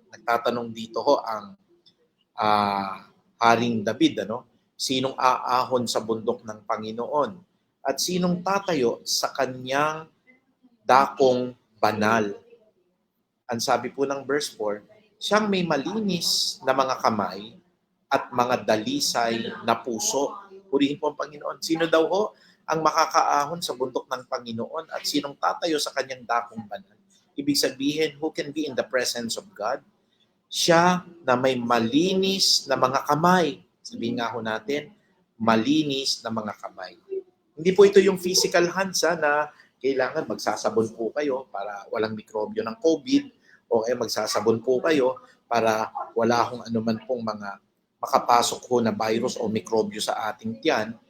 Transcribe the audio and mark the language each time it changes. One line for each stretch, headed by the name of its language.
Filipino: nagtatanong dito ho ang Haring David, sinong aahon sa bundok ng Panginoon at sinong tatayo sa kanyang dakong banal. Ang sabi po ng verse 4, siyang may malinis na mga kamay at mga dalisay na puso. Purihin po ang Panginoon. Sino daw ho ang makakaahon sa bundok ng Panginoon at sinong tatayo sa kanyang dakong banal? Ibig sabihin,
English: who can be in the presence of God?
Filipino: Siya na may malinis na mga kamay. Sabihin nga ho natin, malinis na mga kamay. Hindi po ito yung physical hands na kailangan magsasabon po kayo para walang mikrobyo ng COVID o magsasabon po kayo para wala akong anuman pong mga makapasok ho na virus o mikrobyo sa ating tiyan.